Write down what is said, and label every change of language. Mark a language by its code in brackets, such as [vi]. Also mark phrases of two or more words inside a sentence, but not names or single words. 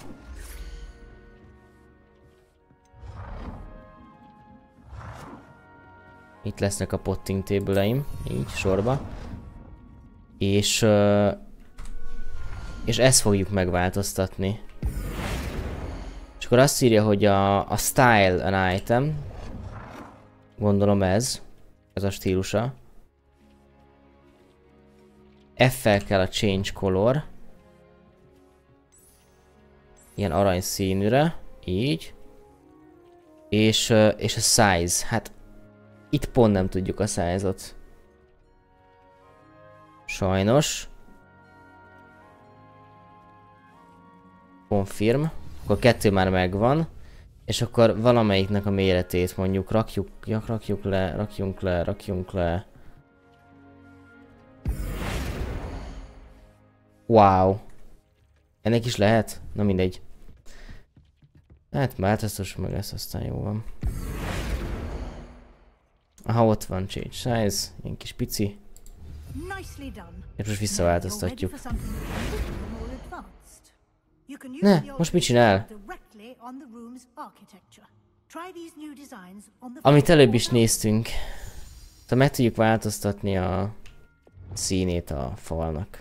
[hu] Itt lesznek a [en] potting table- [hu] eim, így sorba. És ezt fogjuk megváltoztatni. És akkor azt írja, hogy a [en] style an item. [hu] Gondolom ez a stílusa. F-fel kell a [en] change color. [hu] Ilyen aranyszínűre, így. És a size, hát itt pont nem tudjuk a size-ot. Sajnos. Confirm. Akkor 2 már megvan. És akkor valamelyiknek a méretét mondjuk rakjuk le. Wow. Ennek is lehet? Na mindegy. Hát változtassuk meg ezt, aztán jó van. Aha, ott van [en] change size, [hu] ilyen kis pici. És most visszaváltoztatjuk. Ne, most mit csinál? Amit előbb is néztünk. Tehát meg tudjuk változtatni a színét a falnak.